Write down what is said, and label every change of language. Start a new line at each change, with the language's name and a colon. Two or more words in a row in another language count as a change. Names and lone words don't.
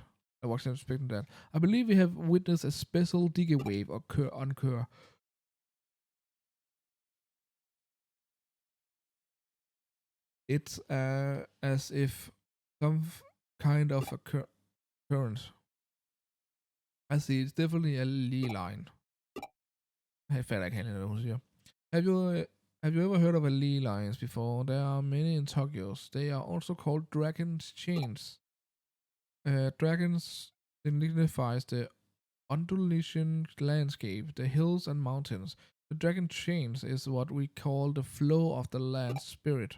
English: I believe we have witnessed a special Digi wave occur. It's as if some kind of current. I see. It's definitely a Lee line.
Danish: Jeg fatter ikke helt, hvad hun siger.
English: Have you ever heard of a Lee lines before? There are many in Tokyo. They are also called dragon's chains. Dragons signifies the undulating landscape, the hills and mountains. The dragon chains is what we call the flow of the land spirit.